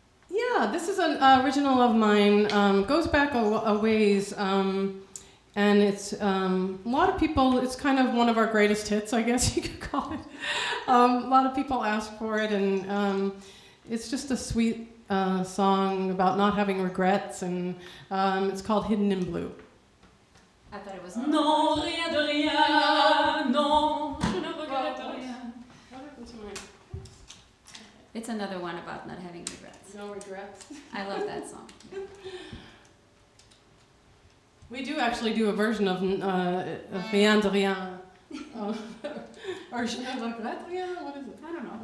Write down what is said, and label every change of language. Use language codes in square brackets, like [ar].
[en] Yeah, this is an original of mine. Goes back a ways, and it's a lot of people. It's kind of one of our greatest hits, I guess you could call it. A lot of people ask for it, and it's just a sweet song about not having regrets, and it's called "Hidden in Blue." I thought it was [fr] Non, rien de rien, non, je ne regrette rien. [en] What happened to my It's another one about not having regrets. no regrets? I love that song. We do actually do a version of Rien de Rien. Or Je ne regrette rien? What is it? I don't know.